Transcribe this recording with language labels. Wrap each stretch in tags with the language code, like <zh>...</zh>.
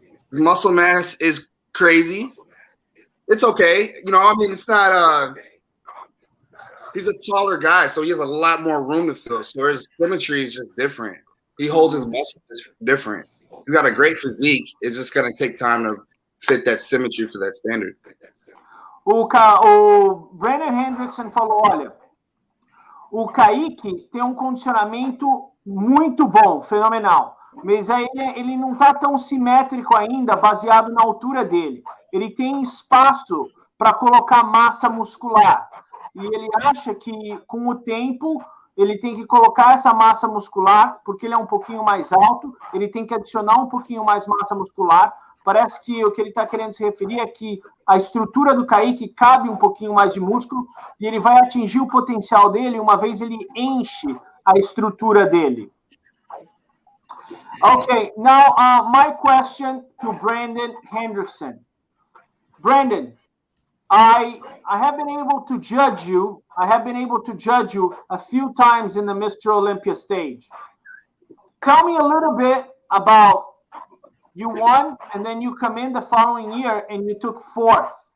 <en>His muscle mass is crazy. It's okay. It's not he's a taller guy, so he has a lot more room to fill. So his symmetry is just different. He holds his muscles different. He's got a great physique. It's just going to take time to fit that symmetry for that standard.</en> <pt>O Brandon Hendrickson falou, olha, o Kaique tem um condicionamento muito bom, fenomenal, mas aí ele não está tão simétrico ainda, baseado na altura dele. Ele tem espaço para colocar massa muscular. E ele acha que, com o tempo, ele tem que colocar essa massa muscular, porque ele é um pouquinho mais alto, ele tem que adicionar um pouquinho mais massa muscular. Parece que o que ele está querendo se referir é que a estrutura do Kaique cabe um pouquinho mais de músculo e ele vai atingir o potencial dele uma vez ele enche a estrutura dele.</pt> <en>Okay, now my question to Brandon Hendrickson. Brandon, I have been able to judge you. I have been able to judge you a few times in the Mr. Olympia stage. Tell me a little bit about you won, and then you come in the following year and you took 4th.</en>